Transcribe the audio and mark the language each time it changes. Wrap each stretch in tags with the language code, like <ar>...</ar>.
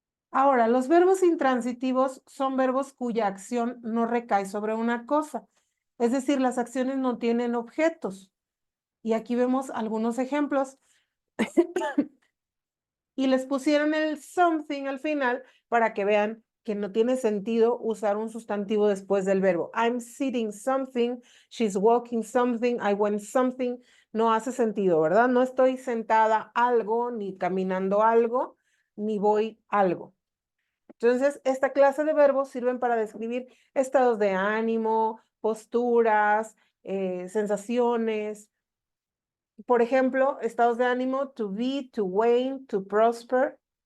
<es>Ahora, los verbos intransitivos son verbos cuya acción no recae sobre una cosa. Es decir, las acciones no tienen objetos. Y aquí vemos algunos ejemplos. Y les pusieron el something al final para que vean que no tiene sentido usar un sustantivo después del verbo.</es> <en>I'm sitting something, she's walking something, I went something.</en> <es>No hace sentido, ¿verdad? No estoy sentada algo, ni caminando algo, ni voy algo. Entonces, esta clase de verbos sirven para describir estados de ánimo, posturas, sensaciones. Por ejemplo, estados de ánimo, to be, to wane, to prosper.</es>